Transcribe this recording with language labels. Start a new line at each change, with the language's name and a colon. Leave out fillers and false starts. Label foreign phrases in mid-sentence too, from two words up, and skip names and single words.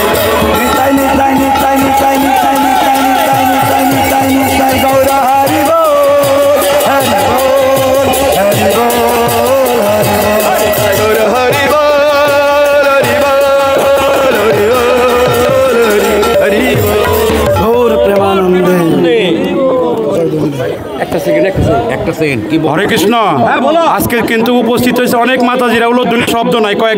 Bangla: Nitai, Nitai, Nitai, Nitai, Nitai, Nitai, Nitai, Nitai, Nitai, Nitai, গৌর হরি বোল, হরি বোল, হরি বোল, হরি বোল. গৌর হরি বোল হরি বোল হরি বোল গৌর প্রেমানন্দে একটা সেকেন্ড কি হরে কৃষ্ণ আজকে কিন্তু উপস্থিত হয়েছে অনেক মাতাজিরা উল্লেখযোগ্য শব্দ নাই কয়েক